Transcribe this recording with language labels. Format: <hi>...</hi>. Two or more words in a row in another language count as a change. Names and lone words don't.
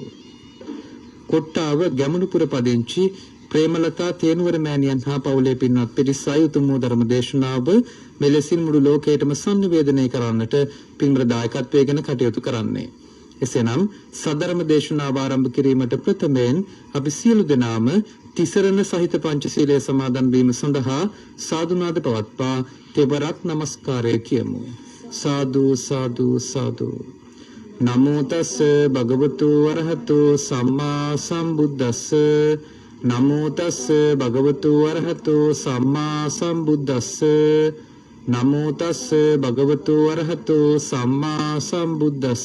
<si>කොට්ටාව ගැමුණුපුර පදිංචි ප්‍රේමලතා තේනුවර මෑණියන් හා පවුලේ පින්වත් පිරිස උතුම් වූ ධර්ම දේශනාව මෙලෙසින් මුළු ලෝකයටම සංනිවේදනය කරන්නට පින්බර දායකත්වයෙන් කටයුතු කරන්නේ. එසේනම් සදර්ම දේශනාව ආරම්භ කිරීමට ප්‍රථමයෙන් අපි සියලු දෙනාම තිසරණ සහිත පංචශීලයේ සමාදන් වීම සඳහා සාදුනාද පවත්වා තෙවරක් නමස්කාරය කියමු. සාදු සාදු සාදු.</si> <pi>නමෝ තස් භගවතු වරහතු සම්මා සම්බුද්දස්ස. නමෝ තස් භගවතු වරහතු සම්මා සම්බුද්දස්ස. නමෝ තස් භගවතු වරහතු සම්මා සම්බුද්දස්ස.</pi>